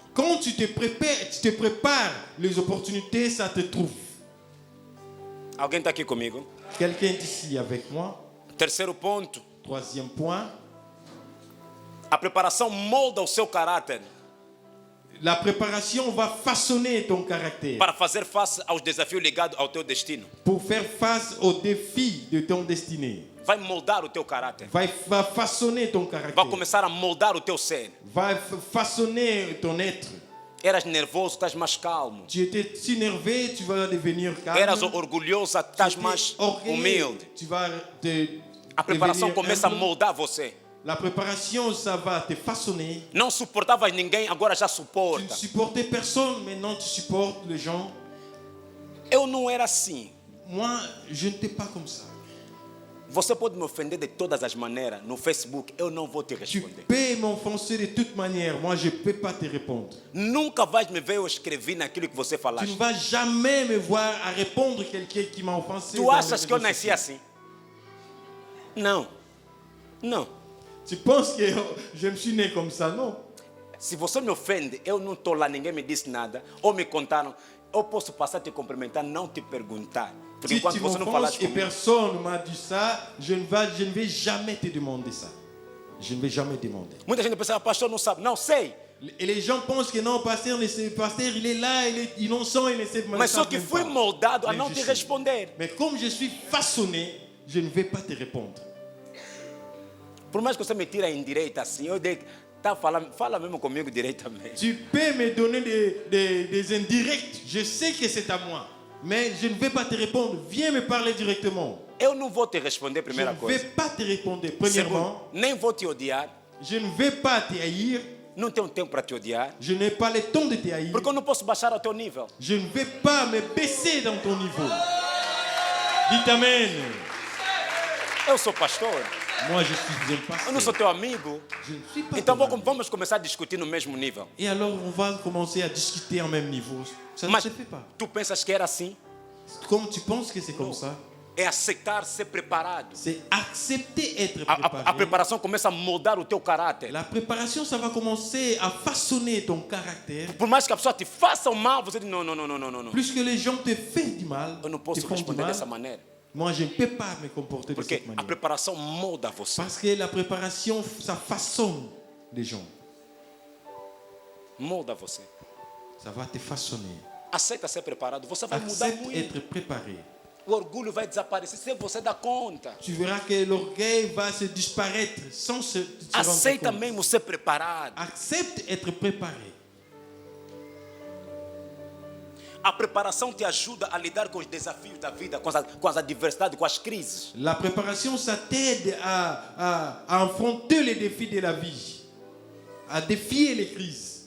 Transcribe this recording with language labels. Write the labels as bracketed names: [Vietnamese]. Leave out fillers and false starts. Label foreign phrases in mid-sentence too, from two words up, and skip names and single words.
[French] Quand tu te prépares, les opportunités, ça te trouve. [Portuguese] Alguém está aqui comigo? [French] Quelqu'un est ici avec moi. [Portuguese] Terceiro ponto: [French] Troisième point, [Portuguese] a preparação molda o seu caráter [French] la préparation va façonner ton caractère [Portuguese] para fazer face aos desafios ligados ao teu destino. [French] pour faire face aux défis de ton destinée. [Portuguese] Vai moldar o teu caráter. [French] Va façonner ton [Portuguese] Vai [French] caractère. [Portuguese] começar a moldar o teu ser. [French] Va façonner ton être. [Portuguese] Eras nervoso, estás mais calmo. [French] Tu étais si nerveux, tu vas devenir calme. [Portuguese] Eras orgulhosa, estás [French] Tu [Portuguese] mais [French] étais orgueilleux, [Portuguese] humilde. [French] tu vas [Portuguese] A preparação [French] devenir [Portuguese] começa a [French] humble. [Portuguese] moldar você. [French] La préparation, ça va te façonner. [Portuguese] Não suportavas ninguém, agora já [French] Tu ne [Portuguese] suporta. [French] supportais personne, maintenant tu supportes les gens. [Portuguese] Eu não era assim. [French] Moi, je n'étais pas comme ça. [Portuguese] Você pode me ofender de todas as maneiras no Facebook, eu não vou te [French] Tu [Portuguese] responder. [French] peux m'offenser de toute manière. Moi, je ne peux pas te répondre. [Portuguese] Nunca vais me ver eu escrevi naquilo que você [French] Tu [Portuguese] falaste. [French] ne vas jamais me voir à répondre à quelqu'un qui m'a offensé. [Portuguese] Tu [French] dans les [Portuguese] achas que eu [French] réseaux [Portuguese] nasci [French] sociaux. [Portuguese] assim? Não. Não. [French] Tu penses que je me suis né comme ça? Non. [Portuguese] Se você me ofende, eu não estou lá, ninguém me disse nada, ou me contaram, eu posso passar a te cumprimentar, não te perguntar. Porque [French] Si [Portuguese] enquanto [French] tu [Portuguese] você não [French] m'offenses [Portuguese] falaste [French] et [Portuguese] comigo, [French] personne ne m'a dit ça, je ne vais jamais te demander ça. Je ne vais jamais demander. [Portuguese] muita gente pensa, pastor não sabe. Não, sei. [French] Et les gens pensent que non, pasteur, il est là, il est innocent, il ne sait pas. [Portuguese] Mas só que fui moldado a [French] Mais [Portuguese] não [French] je [Portuguese] te [French] sais. [Portuguese] responder. [French] Mais comme je suis façonné, je ne vais pas te répondre. [Portuguese] Por mais que você me tire em direita assim, eu dei, tá falando, fala mesmo comigo direitamente. [French] Tu peux me donner des indirects, je sais que c'est à moi, mais je ne vais pas te répondre. Viens me parler directement. [Portuguese] Eu não vou te responder, [French] Je [Portuguese] primeira [French] ne vais [Portuguese] coisa. [French] pas te répondre. [Portuguese] Segundo, [French] Premièrement, [Portuguese] nem vou te odiar. [French] je ne vais pas te haïr. [Portuguese] Não tenho tempo para te odiar. [French] Je n'ai pas le temps de te haïr. [Portuguese] Porque eu não posso baixar ao teu nível. [French] Je ne vais pas me baisser dans ton niveau. Dites Amen. [Portuguese] Eu sou pastor. [French] Moi, je suis un [Portuguese] Eu não sou [French] pasteur. [Portuguese] teu amigo. [French] Je ne suis pas [Portuguese] Então [French] ton ami. [Portuguese] vamos começar a discutir no mesmo nível. [French] Et alors, on va commencer à discuter en même niveau. Ça ne [Portuguese] Mas [French] se fait pas. [Portuguese] tu pensas que era assim? [French] Comme tu penses que c'est comme ça, [Portuguese] é aceitar ser preparado. [French] C'est accepter être [Portuguese] A [French] préparé. [Portuguese] preparação começa a moldar o teu caráter. [French] La préparation, ça va commencer à façonner ton caractère. [Portuguese] Por mais que a pessoa te faça o mal, você diz, não, não, não, não, não, não. [French] Plus que les gens te font du mal, [Portuguese] Eu não [French] te [Portuguese] posso [French] font du [Portuguese] responder [French] mal, [Portuguese] dessa maneira. [French] moi je ne peux pas me comporter de [Portuguese] Porque [French] cette [Portuguese] a [French] manière. [Portuguese] preparação molda você. [French] Parce que la préparation, ça façonne les gens. [Portuguese] Molda você. [French] Ça va te façonner. [Portuguese] Aceita ser preparado. Você vai mudar [French] Accepte [Portuguese] muito. [French] être préparé. [Portuguese] O orgulho vai desaparecer se você dá conta. [French] Tu verras que l'orgueil va se disparaître sans se rendre [Portuguese] Aceita [French] compte. [Portuguese] mesmo ser preparado. [French] Accepte être préparé. [Portuguese] A preparação te ajuda a lidar com os desafios da vida, com as adversidades, com as crises. [French] La préparation, ça t'aide à affronter les défis de la vie, à défier les crises.